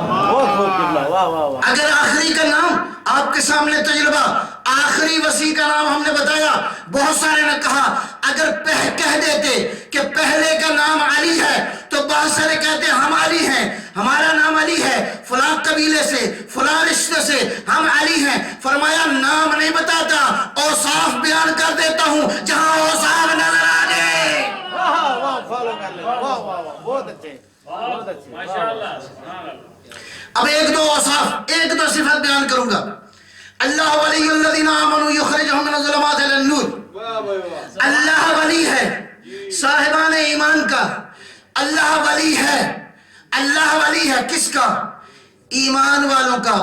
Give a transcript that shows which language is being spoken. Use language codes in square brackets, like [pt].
[ur] اگر آخری کا نام آپ کے سامنے تجربہ، آخری وسیع کا نام ہم نے بتایا، بہت سارے نے کہا اگر کہہ دیتے کہ پہلے کا نام علی ہے تو بہت سارے کہتے ہم علی ہیں، ہمارا نام علی ہے، فلاں قبیلے سے فلاں رشتے سے ہم علی ہیں. فرمایا نام نہیں بتاتا، اوصاف بیان کر دیتا ہوں جہاں اوصاف نظر آ گئے. اب ایک دو اوصاف، ایک دو صفت بیان کروں گا. [ar] اللہ ولی الذین آمنوا یخرجہم من الظلمات الی النور. [ur] اللہ ولی ہے صاحبان ایمان کا، اللہ ولی ہے. اللہ ولی ہے کس کا؟ ایمان والوں کا.